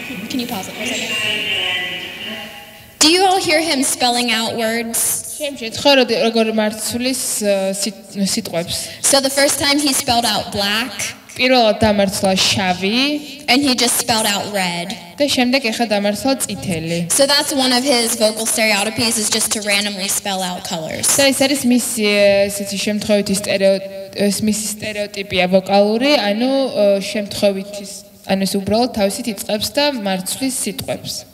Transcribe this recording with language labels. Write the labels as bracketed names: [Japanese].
[English] Can you pause it for a second? Do you all hear him spelling out words? [Georgian] როგორ მარცვლის სიტყვებს. [English] So the first time he spelled out black, [Georgian] პირველად დამარცხლა შავი [English] and he just spelled out red. [Georgian] და შემდეგ ეხა დამარცხლა წითელი. [English] So that's one of his vocal stereotypes is just to randomly spell out colors. [Georgian] და ეს არის მისი ესეთი შემთხვევითი სტერეოტიპია ვოკალური, ანუ შემთხვევითი ანუ ეს უბრალოდ თავისით იწყებს და მარცვლის სიტყვებს.